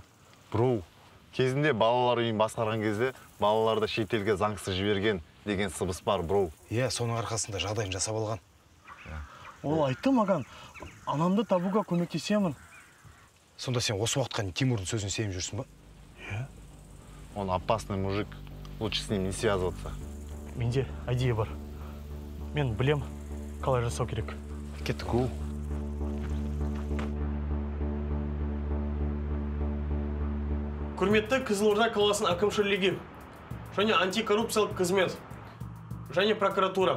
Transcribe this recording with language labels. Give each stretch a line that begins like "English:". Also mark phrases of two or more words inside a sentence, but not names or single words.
Kazakh: Бро, кезінде балалар үйін басқарған кезде балаларды шетелге заңсыз жіберген деген сыбыс бар, бро. Иә, соның арқасында жағдайын жасап алған. Ол айтты маған, анамды табуға көмектесемін. Сонда сен осы уақытқа дейін Тимурдың сөзін сеніп жүрсің ба? Иә.
Russian: Он опасный мужик. Лучше с ним не связываться.
Kazakh: Менде идея бар. Мен білем, қалай жасау керек. Кеттік ол. Құрметті Қызылорда қаласының әкімшілігі және антикоррупциялық қызмет және прокуратура.